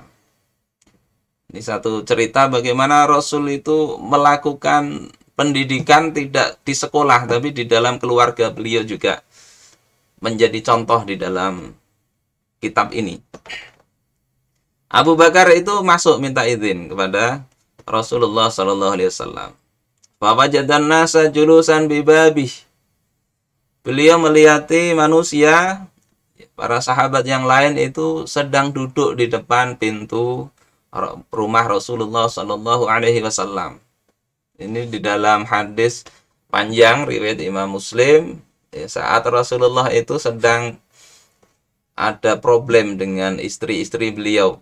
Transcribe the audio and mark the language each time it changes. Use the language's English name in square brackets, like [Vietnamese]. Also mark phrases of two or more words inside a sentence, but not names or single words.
[Indonesian] Ini satu cerita bagaimana Rasul itu melakukan pendidikan tidak di sekolah tapi di dalam keluarga beliau juga menjadi contoh di dalam kitab ini. Abu Bakar itu masuk minta izin kepada Rasulullah [Arabic] صلى الله عليه وسلم. فوجد الناس جلوسا ببابه. [Indonesian] Beliau melihati manusia, para sahabat yang lain itu sedang duduk di depan pintu rumah Rasulullah [Arabic] صلى الله عليه وسلم. [Indonesian] Ini di dalam hadis panjang riwayat Imam Muslim, saat Rasulullah itu sedang ada problem dengan istri-istri beliau.